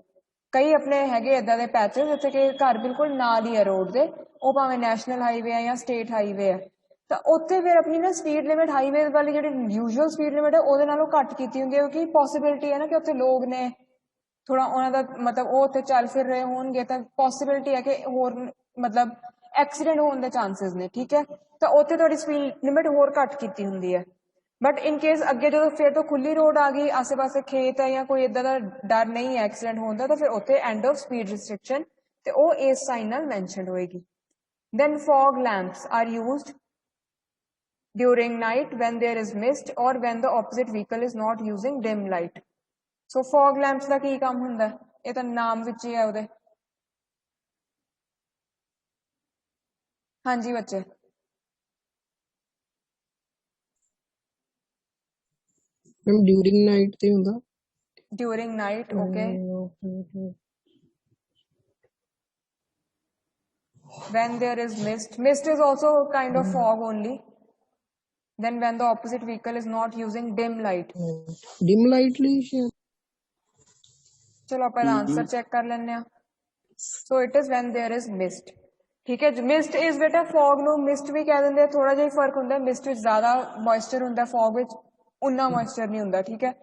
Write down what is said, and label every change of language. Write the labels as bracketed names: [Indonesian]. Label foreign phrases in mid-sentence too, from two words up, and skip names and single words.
[Punjabi] ਕਈ ਆਪਣੇ ਹੈਗੇ ਇਦਾਂ ਦੇ ਪੈਚਸ ਜਿੱਥੇ ਕਿ ਘਰ ਬਿਲਕੁਲ ਨਾਲ ਹੀ ਹੈ ਰੋਡ ਦੇ, ਉਹ ਭਾਵੇਂ [English] national highway [Punjabi] ਹੈ ਜਾਂ [English] state highway [Punjabi] ਹੈ, ਤਾਂ ਉੱਥੇ ਫਿਰ ਆਪਣੀ ਨਾ [English] speed limit highway [Punjabi] ਵਾਲੀ ਜਿਹੜੀ [English] usual speed limit [Punjabi] ਹੈ ਉਹਦੇ ਨਾਲੋਂ ਘੱਟ ਕੀਤੀ ਹੁੰਦੀ ਹੈ, ਕਿਉਂਕਿ ਪੋਸੀਬਿਲਿਟੀ ਹੈ ਨਾ ਕਿ ਉੱਥੇ ਲੋਕ ਨੇ, ਥੋੜਾ ਉਹਨਾਂ ਦਾ ਮਤਲਬ ਉਹ ਉੱਥੇ ਚੱਲ ਫਿਰ ਰਹੇ ਹੋਣਗੇ ਤਾਂ ਪੋਸੀਬਿਲਿਟੀ ਹੈ ਕਿ ਹੋਰ ਮਤਲਬ ਐਕਸੀਡੈਂਟ ਹੋਣ ਦੇ ਚਾਂਸਸ ਨੇ, ਠੀਕ ਹੈ, ਤਾਂ ਉੱਥੇ ਤੁਹਾਡੀ [English] speed limit [Punjabi] ਹੋਰ ਘੱਟ ਕੀਤੀ ਹੁੰਦੀ ਹੈ। [English] but in case [Punjabi] ਅੱਗੇ ਜਦੋਂ ਫਿਰ ਤੋਂ ਖੁੱਲੀ ਰੋਡ ਆ ਗਈ, ਆਸੇ ਪਾਸੇ ਖੇਤ ਹੈ ਜਾਂ ਕੋਈ ਇਦਾਂ ਦਾ ਡਰ ਨਹੀਂ ਹੈ ਐਕਸੀਡੈਂਟ ਹੋਣ ਦਾ, ਤਾਂ ਫਿਰ ਉੱਥੇ [English] end of speed restriction [Punjabi] ਤੇ ਉਹ ਇਸ ਸਾਈਨ ਨਾਲ ਮੈਂਸ਼ਨਡ ਹੋਏਗੀ। [English] then fog lamps are used during night when there is mist or when the opposite vehicle is not using dim light. So fog lamps [Punjabi] ਦਾ ਕੀ ਕੰਮ ਹੁੰਦਾ, ਇਹ ਤਾਂ ਨਾਮ ਵਿੱਚ ਹੀ ਹੈ ਉਹਦੇ। ਹਾਂਜੀ ਬੱਚੇ, [English] ma'am during night [Punjabi] ਤੇ ਹੁੰਦਾ। [English] during night, okay. When there is mist, mist is also kind of fog only. Then when the opposite vehicle is not using dim light. dim light [Punjabi] ਲਈ ਸ਼ਾਇਦ। ਚਲੋ ਆਪਾਂ ਆਂਸਰ ਚੈੱਕ ਕਰ ਲੈਂਦੇ ਆ। [English] so it is when there is mist, [Punjabi] ਠੀਕ ਹੈ। [English] mist is [Punjabi] ਬੇਟਾ ਫੌਗ ਨੂੰ ਮਿਸਟ ਵੀ ਕਹਿ ਦਿੰਦੇ ਆ, ਥੋੜਾ ਜਿਹਾ ਫਰਕ ਹੁੰਦਾ, ਮਿਸਟ ਵਿੱਚ ਜ਼ਿਆਦਾ ਮੋਇਸਚਰ ਹੁੰਦਾ, ਫੌਗ ਵਿੱਚ ਉਨਾ ਮੋਇਸਚਰ ਨਹੀਂ ਹੁੰਦਾ, ਠੀਕ ਹੈ।